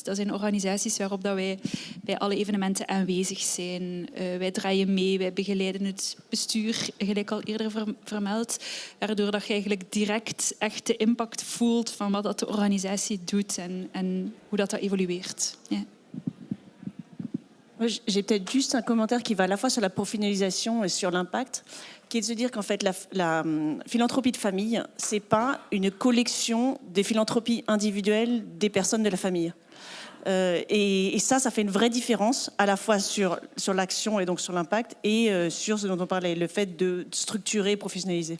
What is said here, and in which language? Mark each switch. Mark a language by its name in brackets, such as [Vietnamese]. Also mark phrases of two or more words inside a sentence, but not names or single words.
[Dutch] Dat zijn organisaties waarop dat wij bij alle evenementen aanwezig zijn. Wij draaien mee, wij begeleiden het bestuur, gelijk al eerder vermeld, waardoor dat je eigenlijk direct echt de impact voelt van wat dat de organisatie doet en hoe dat évolueert. Yeah. [French] J'ai peut-être juste un commentaire qui va à la fois sur la professionnalisation et sur l'impact, qui est de se dire qu'en fait la philanthropie de famille, c'est pas une collection des philanthropies individuelles des personnes de la famille. Et ça fait une vraie différence, à la fois sur l'action et donc sur l'impact, et sur ce dont on parlait, le fait de structurer et professionnaliser.